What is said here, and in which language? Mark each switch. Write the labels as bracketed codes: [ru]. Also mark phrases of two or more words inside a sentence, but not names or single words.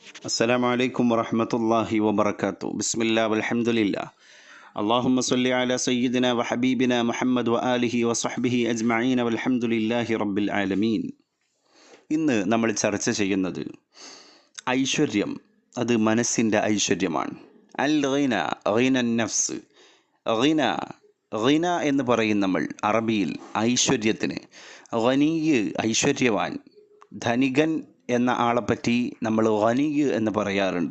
[ar] السلام عليكم ورحمة الله وبركاته. بسم الله والحمد لله. اللهم صل على سيدنا وحبيبنا محمد وآله وصحبه أجمعين والحمد لله رب العالمين. [ml] ഇന്ന് നമ്മൾ ചർച്ച ചെയ്യുന്നത് ഐശ്വര്യം, അത് മനസ്സിൻ്റെ ഐശ്വര്യമാണ്. [ar] الغنى، غنى النفس. [ml] ഗിന ഗിന എന്ന് പറയും നമ്മൾ അറബിയിൽ ഐശ്വര്യത്തിന്. ഗനിയ് ഐശ്വര്യവാൻ, ധനികൻ എന്ന ആളെപ്പറ്റി നമ്മൾ ഗനിയ് എന്ന് പറയാറുണ്ട്.